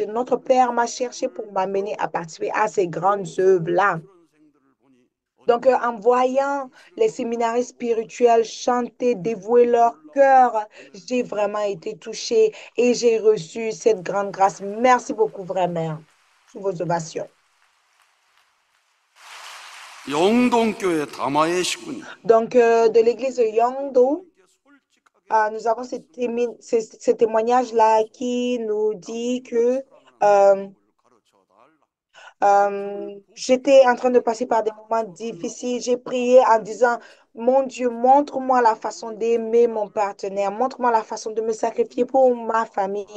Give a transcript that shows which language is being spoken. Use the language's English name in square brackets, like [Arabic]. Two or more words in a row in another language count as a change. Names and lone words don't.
[French] Notre Père m'a cherché pour m'amener à participer à ces grandes œuvres-là. Donc, en voyant les séminaristes spirituels chanter, dévouer leur cœur, j'ai vraiment été touchée et j'ai reçu cette grande grâce. Merci beaucoup, vraiment, pour vos ovations. [Korean] 영동교회 다마의 식구님. [French] Donc, de l'église de Yongdo, nous avons ce témoignage-là qui nous dit que euh, j'étais en train de passer par des moments difficiles. J'ai prié en disant, mon Dieu, montre-moi la façon d'aimer mon partenaire, montre-moi la façon de me sacrifier pour ma famille.